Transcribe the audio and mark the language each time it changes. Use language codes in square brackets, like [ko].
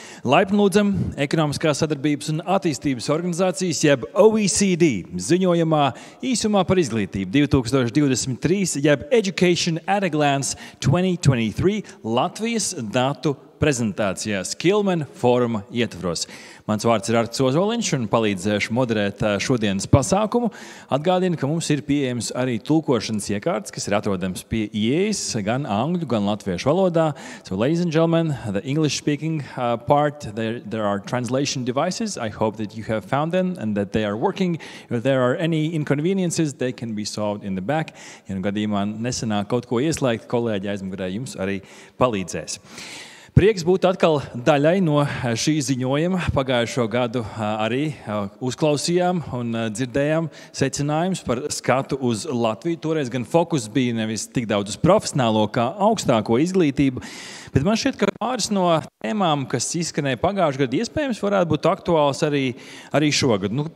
[lv] Laipni lūdzam Ekonomiskās sadarbības un attīstības organizācijas, jeb OECD, ziņojumā īsumā par izglītību 2023, jeb Education at a Glance 2023 Latvijas datu prezentācijā Skillman fóruma ietvaros. Mans vārds ir Artis Ozoliņš un palīdzēšu moderēt šodienas pasākumu. Atgādinu, ka mums ir pieejams arī tulkošanas iekārts, kas ir atrodams pie ieejas gan angļu, gan latviešu valodā. [en] So, ladies and gentlemen, the English-speaking part, there are translation devices. I hope that you have found them and that they are working. If there are any inconveniences, they can be solved in the back. [lv] Ja gadījumā nesanāk kaut ko ieslēgt, kolēģi aizmugurē jums arī palīdzēs. Prieks būt atkal daļai no šī ziņojuma. Pagājušo gadu arī uzklausījām un dzirdējām secinājumus par skatu uz Latviju. Toreiz gan fokus bija nevis tik daudz uz profesionālo kā augstāko izglītību, bet man šķiet, ka pāris no tēmām, kas izskanēja pagājušajā gadā, iespējams varētu būt aktuāls arī šogad.